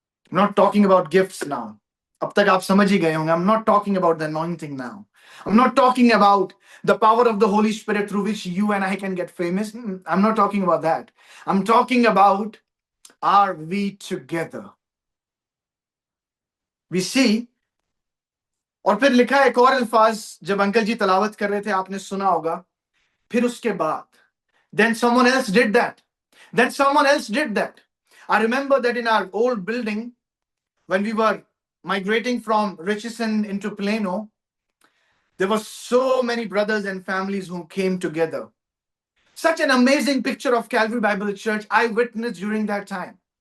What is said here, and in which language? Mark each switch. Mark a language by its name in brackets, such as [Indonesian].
[English] I'm not talking about gifts now. [Hindi] अब तक आप समझ ही गए होंगे. [English] I'm not talking about the anointing now. I'm not talking about the power of the Holy Spirit through which you and I can get famous. I'm not talking about that. I'm talking about, are we together? We see, [Hindi] और फिर लिखा है एक और अल्फाज जब uncle जी तलावत कर रहे थे, आपने सुना होगा, फिर उसके बाद, [English] then someone else did that. Then someone else did that. I remember that in our old building, when we were migrating from Richardson into Plano, there were so many brothers and families who came together. Such an amazing picture of Calvary Bible Church I witnessed during that time.